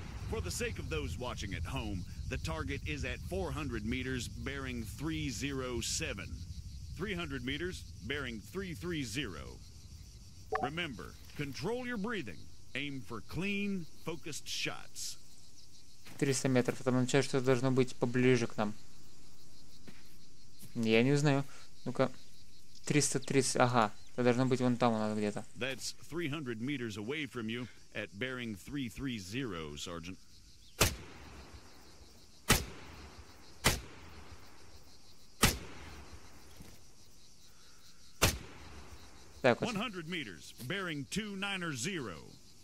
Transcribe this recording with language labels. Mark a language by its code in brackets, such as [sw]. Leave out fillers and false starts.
[en] For the sake of those watching at home, the target is at 400 meters, bearing 307. 300 meters, bearing 330. Remember, control your breathing. Aim for clean, focused shots. [ru] 300 метров. Это означает, что это должно быть поближе к нам. Я не знаю. Ну-ка. 330. Ага. Это должно быть вон там у нас где-то. [en] That's 300 meters away from you at bearing 330, Sergeant. [ru] Так вот. [en] 100 meters, bearing 290.